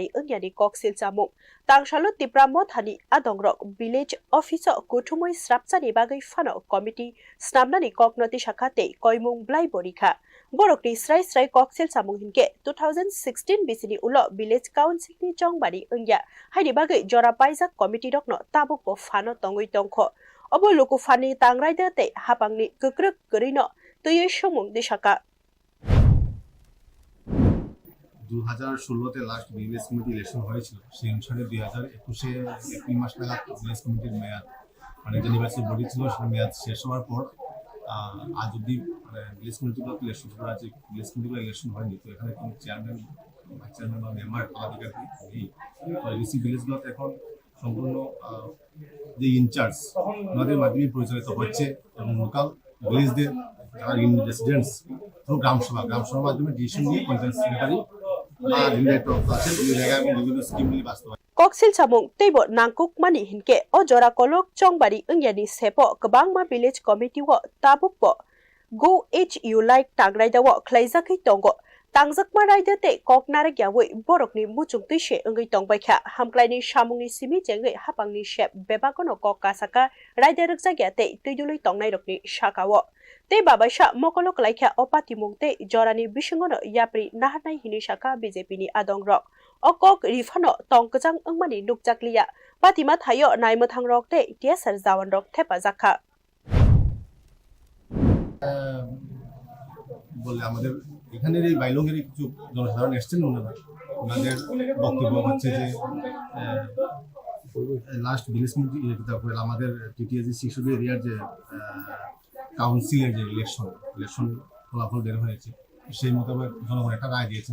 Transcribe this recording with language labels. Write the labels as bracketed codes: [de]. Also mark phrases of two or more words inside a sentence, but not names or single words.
[trp] Ungyani Koksil Samung Tangshalo Tipramo Thani Adongrok [en] Village Office [trp] Kutumoi Srapsani Bagai Fano Committee Snamnani Koknoti Shakate Koimung Blai Borika Borokni Srai Koksil Samung Hinke 2016 BCD Ulo [en] Village Council [trp] ni Chongbari Ungya Haidi Bagai Jora Paisa Committee Dokno Tabukpo Fano Tongoi Tongko Obo luku fani tangraida te hapangni kukruk kurino tuye shomung dishaka [bn] 2016 [en] last village committee election [bn] হয়েছিল, সেই অনুসারে 2021 এপ্রিল মাস নাগাদ [en] village committee [bn] মেয়াদ মানে যে নির্বাচিত বডি ছিল সেটা মেয়াদ শেষ হওয়ার পর আজ অব্দি মানে [en] village committees election [bn] করা যে [en] village committees election [bn] হয়নি, তো এখানে কোনো চেয়ারম্যান বা মেম্বার পদাধিকার নেই। ডিসি ভিলেজগুলোতে এখন সম্পূর্ণ যে ইনচার্জ ওনাদের মাধ্যমে পরিচালিত হচ্ছে এবং [en] local villages [bn] যারা [en] residents through [bn] গ্রামসভার মাধ্যমে ডিসিশন নিয়ে পঞ্চায়েত [en] secretary or director [bn] আছেন ওই জায়গায় এবং বিভিন্ন স্কিমগুলি বাস্তবায়ন। [trp] Koksil samung teibo nangkuk mani hinke o jora kolok chongbari ungyani sepo kabangma [en] village committee [trp] wo tabuk bo go HU like tangrai da wo khlaijak tongo tangjakma raide te koknare gyawoi borokni muchung tuise ungai tongbai kha hamklaini samungni simi jengai hapangni shep bebakono kokasaka raide rukja gyate tuidului tongnai rokni shakawo te babaisa mokolok laikha opati mungte jorani bisingono yapri nahanai hini shaka BJP ni adongrok okok rifano tongkajang angmani nukjakliya patima thayo naimethang rok te tiasar jawan rok thepa jakha [bn] বলে আমাদের এখানের এই বাইলংয়ের কিছু জনসাধারণ এসছেন, ওনাদের বক্তব্য হচ্ছে যে [en] last village committee [bn] আমাদের টিটিএসি শিশুদের এরিয়ার যে [en] council [bn] যে ইলেকশন ফলাফল বের হয়েছে সেই মোতাবেক জনগণ একটা রায় দিয়েছেন।